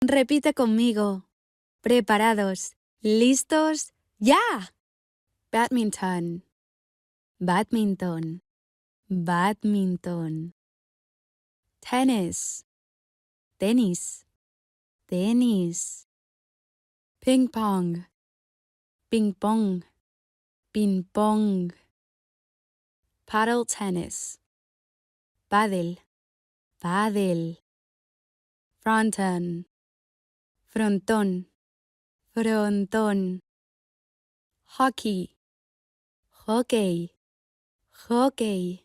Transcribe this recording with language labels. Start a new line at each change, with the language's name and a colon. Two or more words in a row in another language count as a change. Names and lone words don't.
Spanish: Repite conmigo. Preparados. ¿Listos? ¡Ya! Badminton. Badminton. Badminton. Tennis. Tenis. Tenis. Ping pong. Ping pong. Ping pong.
English: Paddle tennis.
Spanish: Pádel. Pádel. Fronton. Frontón. Frontón. Hockey. Hockey. Hockey.